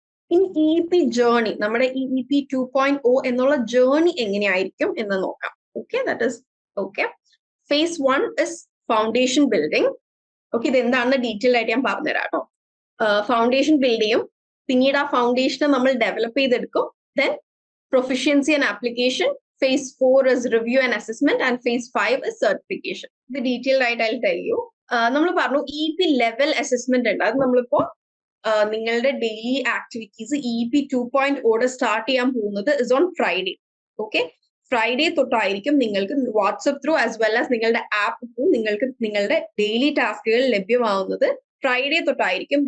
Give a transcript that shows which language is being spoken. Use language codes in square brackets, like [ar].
[ml] In EEP journey, നമ്മുടെ EEP 2.0 എന്നുള്ള journey എങ്ങനെയായിരിക്കും എന്ന് നോക്കാം. [en] Okay, that is okay. Phase 1 is foundation building. [ml] Okay, ഇത് എന്താണെന്ന് ഡീറ്റെയിൽ ആയിട്ട് ഞാൻ പറഞ്ഞുതരാം കേട്ടോ. ഫൗണ്ടേഷൻ ബിൽഡ് ചെയ്യും, പിന്നീട് ആ ഫൗണ്ടേഷനെ നമ്മൾ ഡെവലപ്പ് ചെയ്തെടുക്കും. [en] Then proficiency and application. Phase 4 is review and assessment and phase 5 is certification. The detailed right I'll tell you. [ml] നമ്മൾ പറഞ്ഞു EEP ലെവൽ അസസ്മെന്റ് ഉണ്ട്. അത് നമ്മളിപ്പോ നിങ്ങളുടെ ഡെയിലി ആക്ടിവിറ്റീസ് EEP 2.0 സ്റ്റാർട്ട് ചെയ്യാൻ പോകുന്നത് is on Friday. Okay, Friday തൊട്ടായിരിക്കും നിങ്ങൾക്ക് WhatsApp through as well as നിങ്ങളുടെ ആപ്പ് ത്രൂ നിങ്ങൾക്ക് നിങ്ങളുടെ ഡെയിലി ടാസ്കുകൾ ലഭ്യമാവുന്നത് ഫ്രൈഡേ തൊട്ടായിരിക്കും.